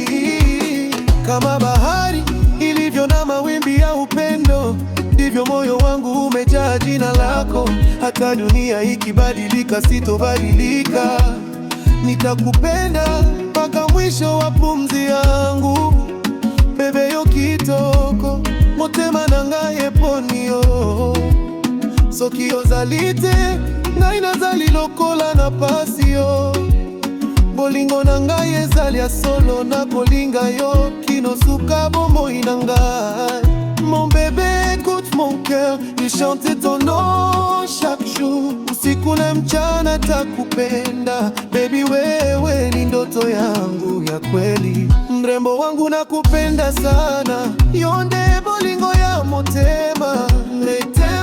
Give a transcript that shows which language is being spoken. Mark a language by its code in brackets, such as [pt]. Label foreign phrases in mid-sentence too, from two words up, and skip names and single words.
[sw] Kama bahari ilivyo na mawimbi ya upendo, ndivyo moyo wangu umejaa jina lako. Hata dunia ikibadilika sitobadilika. Nitakupenda mpaka mwisho wa pumzi yangu. [ln] Bebe yo kitoko, motema nangaye ponio. Soki ozali te, ngai nazali lokola na pasio. Bolingo na ngai ezali ya solo, na kolinga yo kino suka bomoi na ngai. [fr] Mon bébé, écoute mon cœur, il chante ton nom chaque jour. [sw] Usiku na mchana takupenda, baby wewe ni ndoto yangu ya kweli. Mrembo wangu nakupenda sana, [ln] yonde bolingo ya motema.